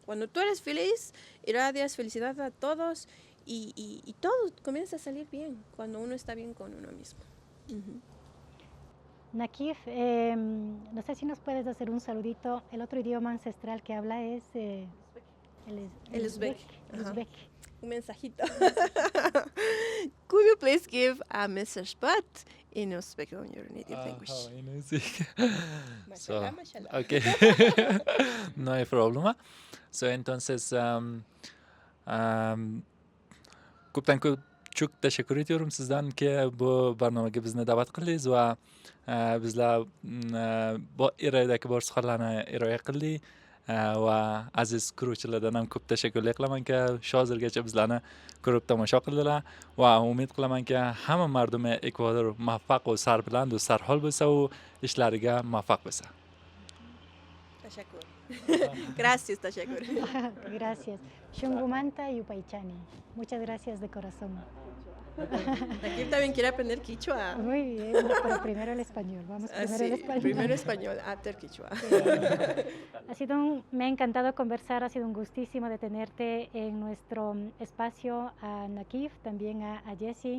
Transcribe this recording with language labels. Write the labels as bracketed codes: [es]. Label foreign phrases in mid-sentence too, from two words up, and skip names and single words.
[es] Cuando tú eres feliz, irradias felicidad a todos y todo comienza a salir bien cuando uno está bien con uno mismo. Nakif, no sé si nos puedes hacer un saludito. El otro idioma ancestral que habla es el uzbek. Un mensajito. [en] Could you please give a message, but in Uzbek, on your native language? In Uzbek. [ar] Mashallah, mashallah. [es] Okay. No hay problema. So, entonces, [uz] ko'pdan ko'p tashakkur ediyorum sizdan ki bu barnomaga bizni da'vat qildingiz va bizlar irodagi bor suhbatlarni iroya qildik va aziz ko'ruvchilardan ham ko'p tashakkurlar qilamanki shu hozirgacha bizlarni ko'rib tomosha qildilar va umid qilamanki hamma mardumi Ekvador muvaffaq va sarbiland va sarhol bo'lsa u ishlariga muvaffaq bo'lsa. Tashakkur. [es] Gracias, Tashakkur. Gracias. [qu] Shungumanta y Upaychani. [es] Muchas gracias de corazón. Aquí también quiere aprender quichua. Muy bien, pero primero el español. Vamos primero el español. Primero español, after quichua. Me ha encantado conversar, ha sido un gustísimo de tenerte en nuestro espacio, a Nakif, también a Jessie.